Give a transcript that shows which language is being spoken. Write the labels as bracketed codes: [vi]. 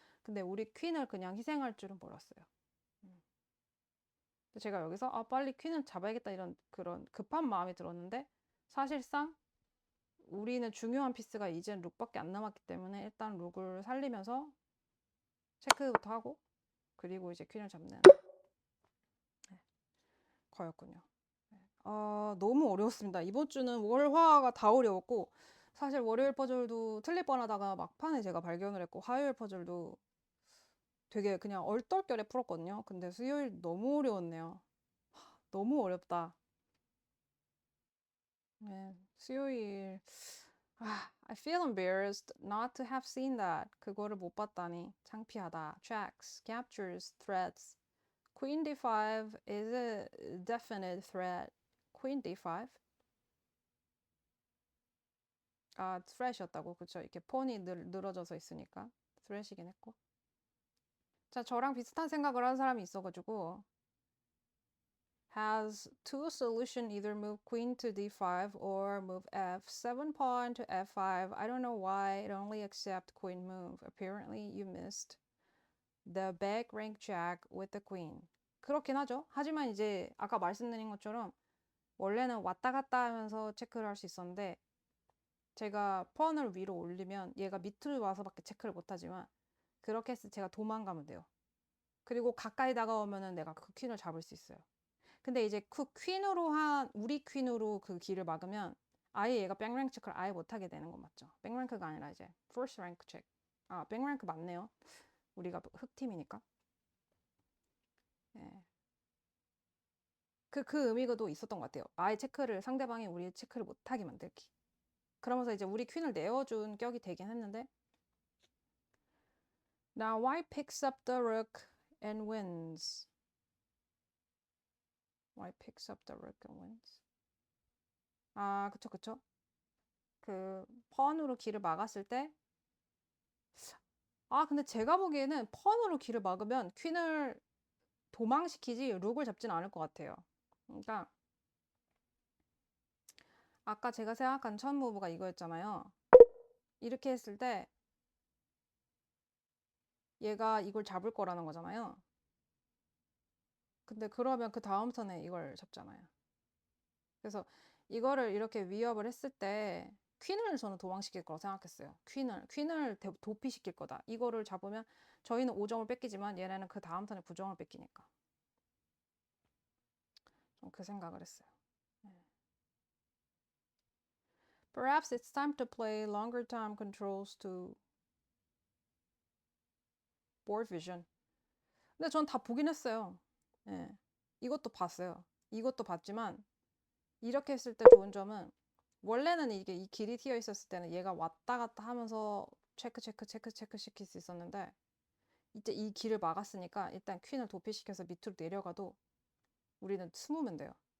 [ko] 근데 우리 퀸을 그냥 희생할 줄은 몰랐어요. 음. 제가 여기서 빨리 퀸을 잡아야겠다 이런 그런 급한 마음이 들었는데 사실상 우리는 중요한 피스가 이젠 룩밖에 안 남았기 때문에 일단 룩을 살리면서 체크부터 하고 그리고 이제 퀸을 잡는 거였군요. 너무 어려웠습니다. 이번 주는 월화가 다 어려웠고 사실 월요일 퍼즐도 틀릴 뻔하다가 막판에 제가 발견을 했고 화요일 퍼즐도 되게 그냥 얼떨결에 풀었거든요. 근데 수요일 너무 어려웠네요. 너무 어렵다. 네, 수요일 [en] I feel embarrassed not to have seen that. [ko] 그거를 못 봤다니 창피하다. [en] Checks, captures, threats. Queen d5 is a definite threat. Queen d5? [ko] threat이었다고. 그쵸. 이렇게 폰이 늘어져서 있으니까 threat이긴 했고. 자, 저랑 비슷한 생각을 하는 사람이 있어가지고 [en] has two solution either move queen to d5 or move f7 pawn to f5. I don't know why it only accept queen move. Apparently you missed the back rank jack with the queen. [ko] 그렇긴 하죠. 하지만 이제 아까 말씀드린 것처럼 원래는 왔다 갔다 하면서 체크를 할 수 있었는데 제가 펀을 위로 올리면 얘가 밑으로 와서밖에 체크를 못하지만 그렇게 해서 제가 도망가면 돼요. 그리고 가까이 다가오면은 내가 그 퀸을 잡을 수 있어요. 근데 이제 그 퀸으로 우리 퀸으로 그 길을 막으면 아예 얘가 백랭크 체크를 아예 못하게 되는 건 맞죠? 백랭크가 아니라 이제 first rank 체크. 백랭크 맞네요. 우리가 흑팀이니까. 예. 그 의미가도 있었던 것 같아요. 아예 체크를 상대방이 우리 체크를 못하게 만들기. 그러면서 이제 우리 퀸을 내어준 격이 되긴 했는데 [en] Now white picks up the rook and wins. White picks up the rook and wins. [ko] 그쵸. 그 펀으로 길을 막았을 때 근데 제가 보기에는 펀으로 길을 막으면 퀸을 도망시키지 룩을 잡진 않을 것 같아요. 그러니까 아까 제가 생각한 첫 무브가 이거였잖아요. 이렇게 했을 때 얘가 이걸 잡을 거라는 거잖아요. 근데 그러면 그 다음 턴에 이걸 잡잖아요. 그래서 이거를 이렇게 위협을 했을 때 퀸을 저는 도망시킬 거라고 생각했어요. 퀸을 도피시킬 거다. 이거를 잡으면 저희는 5점을 뺏기지만 얘네는 그 다음 턴에 9점을 뺏기니까. 좀 그 생각을 했어요. [en] Perhaps it's time to play longer time controls to board vision. [ko] 근데 전 다 보긴 했어요. 예. 이것도 봤어요. 이것도 봤지만 이렇게 했을 때 좋은 점은 원래는 이게 이 길이 튀어 있었을 때는 얘가 왔다 갔다 하면서 체크 시킬 수 있었는데 이제 이 길을 막았으니까 일단 퀸을 도피시켜서 밑으로 내려가도 우리는 숨으면 돼요.